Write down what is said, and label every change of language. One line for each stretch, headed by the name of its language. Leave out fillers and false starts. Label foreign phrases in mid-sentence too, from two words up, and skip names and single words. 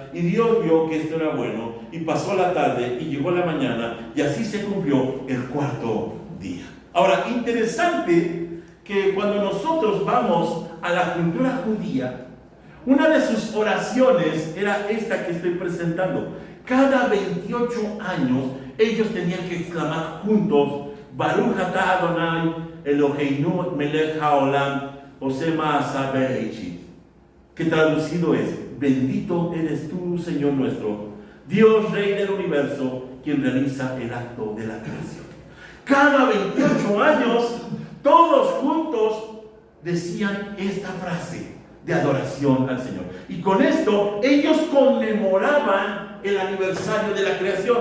Spanish: Y Dios vio que esto era bueno y pasó la tarde y llegó la mañana y así se cumplió el cuarto día. Ahora, interesante que cuando nosotros vamos a la cultura judía, una de sus oraciones era esta que estoy presentando. Cada 28 años ellos tenían que exclamar juntos:
Hebrew: ברוך אתה אדוני אלוהינו מלך העולם עושה מעשה בראשית,
Spanish: que traducido es: bendito eres tú, Señor nuestro, Dios Rey del universo, quien realiza el acto de la creación. Cada 28 años todos juntos decían esta frase de adoración al Señor, y con esto ellos conmemoraban el aniversario de la creación.